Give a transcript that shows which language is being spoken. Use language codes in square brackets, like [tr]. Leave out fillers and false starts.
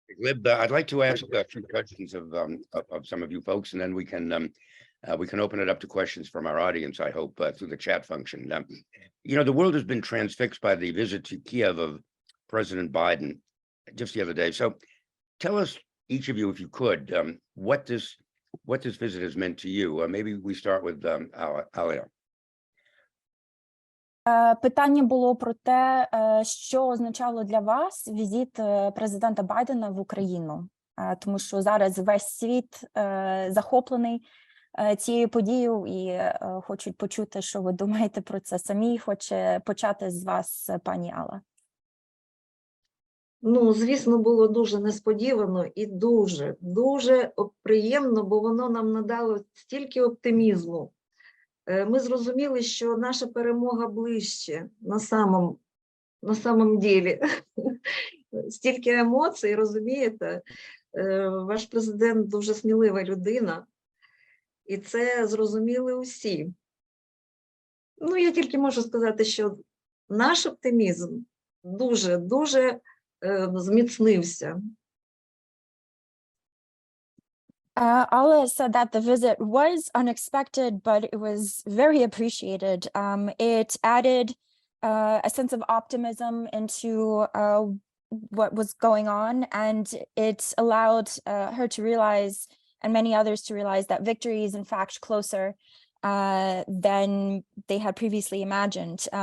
[en] Glib, I'd like to ask a few questions of some of you folks, and then we can open it up to questions from our audience, I hope, through the chat function. The world has been transfixed by the visit to Kiev of President Biden just the other day. So tell us, each of you, if you could, what this visit has meant to you. Maybe we start with Alina. [uk] Питання було про те, що означало для вас візит президента Байдена в Україну, тому що зараз весь світ захоплений цією подією і хочуть почути, що ви думаєте про це самі. Хоче почати з вас пані Алла. Ну, звісно, було дуже несподівано і дуже приємно, бо воно нам надало стільки оптимізму. Ми зрозуміли, що наша перемога ближче на самом ділі. Стільки емоцій, розумієте? Ваш президент дуже смілива людина, і це зрозуміли усі. Ну, я тільки можу сказати, що наш оптимізм дуже зміцнився. [en] Alla said that the visit was unexpected, but it was very appreciated. It added a sense of optimism into what was going on, and it allowed her to realize, and many others to realize, that victory is in fact closer than they had previously imagined.